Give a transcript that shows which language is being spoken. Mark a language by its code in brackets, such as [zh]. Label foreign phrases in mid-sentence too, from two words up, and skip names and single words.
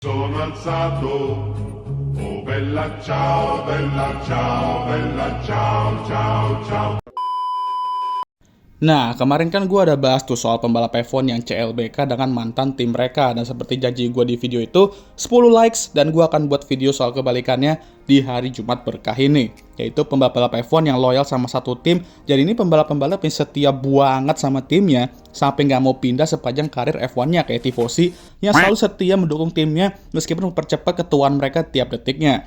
[it] Sono alzato, oh bella ciao, bella ciao, bella ciao, ciao, ciao. [id] Nah, kemarin kan gue ada bahas tuh soal pembalap F1 yang CLBK dengan mantan tim mereka. Dan seperti janji gue di video itu, 10 likes dan gue akan buat video soal kebalikannya di hari Jumat berkah ini. Yaitu pembalap F1 yang loyal sama satu tim. Jadi ini pembalap-pembalap yang setia banget sama timnya, sampai nggak mau pindah sepanjang karir F1-nya, kayak Tifosi yang selalu setia mendukung timnya meskipun mempercepat ketuaan mereka tiap detiknya.